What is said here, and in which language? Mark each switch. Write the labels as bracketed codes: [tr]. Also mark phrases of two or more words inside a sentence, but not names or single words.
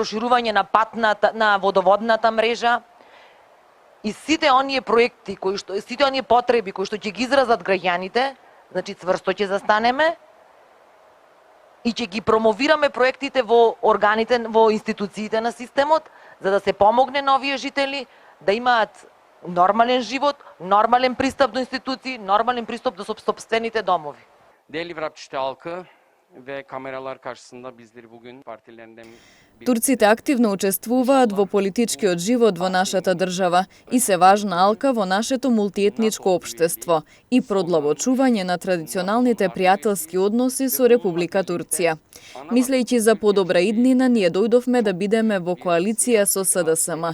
[mk] проширување на водоводната мрежа и сите оние проекти сите оние потреби кои што ќе ги изразат граѓаните, значи цврсто ќе застанеме и ќе ги промовираме проектите во органите, во институциите на системот, за да се помогне на овие жители да имаат нормален живот, нормален пристап до институции, нормален пристап до сопствените домови. [tr] Değerli Vrapçı'da halkı ve kameralar karşısında bizleri bugün partilerinden... [mk] Турците активно учествуваат во политичкиот живот во нашата држава и се важна алка во нашето мултиетничко општество и продлабочување на традиционалните пријателски односи со Република Турција. Мислејќи за подобра иднина, ние дојдовме да бидеме во коалиција со СДСМ.